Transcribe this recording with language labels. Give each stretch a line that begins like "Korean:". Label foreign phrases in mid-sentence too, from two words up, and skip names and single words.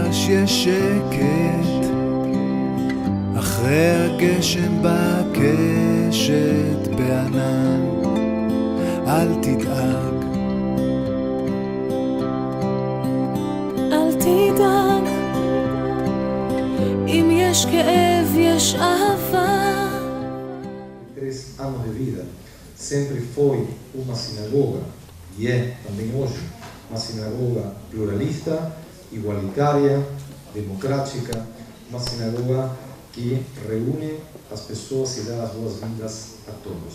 Hebrew: יש שקט אחרי הגשם בקשת בענן, אל תדאג, אל תדאג, אם יש כאב יש אהבה.
Portuguese: 3 anos de vida sempre foi uma sinagoga e é também hoje uma sinagoga pluralista, igualitária, democrática, uma sinagoga que reúne as pessoas e dá as boas-vindas a todos.